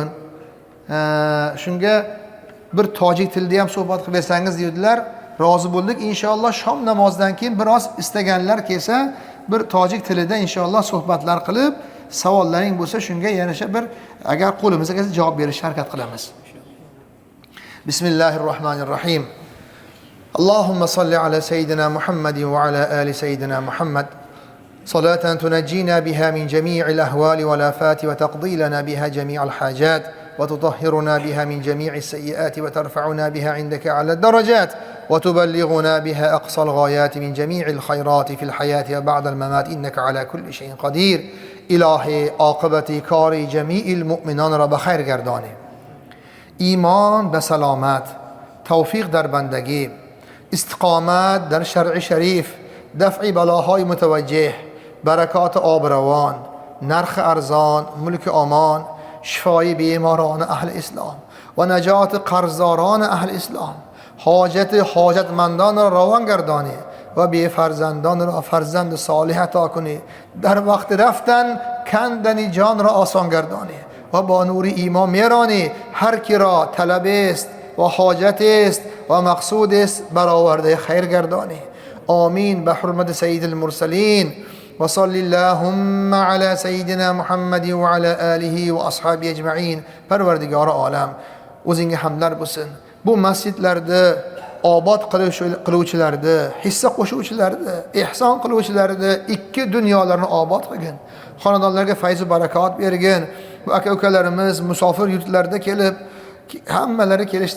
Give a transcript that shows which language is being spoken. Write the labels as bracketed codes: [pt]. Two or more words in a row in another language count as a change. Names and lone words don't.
[uz] Shunga bir tojik tilida ham suhbat qilib bersangiz dedilar. Rozi bo'ldik. Inshaalloh shom namozidan keyin biroz istaganlar kelsa, bir tojik tilida inshaalloh suhbatlar qilib, savollaring bo'lsa shunga yarasha bir agar qo'limizga kelsa javob berishga harakat qilamiz. [ar] بسم الله الرحمن الرحيم. اللهم صل على سيدنا محمد وعلى آل سيدنا محمد. صلاة تنجينا بها من جميع الأهوال والآفات وتقضي لنا بها جميع الحاجات وتطهرنا بها من جميع السيئات وترفعنا بها عندك أعلى الدرجات وتبلغنا بها أقصى الغايات من جميع الخيرات في الحياة وبعد الممات إنك على كل شيء قدير. [tg] Илоҳӣ оқибати кори ҷамеъи мӯъминон ро бихайр гардонӣ. Имон ва саломат, тавфиқ дар бандагӣ, истиқомат дар шаръи шариф, дафъи балоҳои мутаваҷҷеҳ, баракати обравон, нархи арзон, мулки омон, شفای بیماران اهل اسلام و نجات قرضداران اهل اسلام، حاجتمندان را روان گردانی و بی فرزندان را فرزند صالح عطا کنی. در وقت رفتن کندن جان را آسان گردانی و با نور ایمان میرانی. هر کی را طلب است و حاجت است و مقصود است برآورده خیر گردانی. آمین به حرمت [ar] سید المرسلین و صلی اللهم علی سیدنا محمد و علی آله و اصحابه اجمعین. [tg] پروردگار عالم [uz] o'zingga hamdlar bo'lsin. Bu masjidlarda obod qiluvchilarni, hissa qo'shuvchilarni, ihson qiluvchilarni ikki dunyolarni obod qilgin. Xonadonlarga fayz va barakot bergin. Bu aka ukalarimiz musofir yurtlarda kelib, hammalari kelishdi.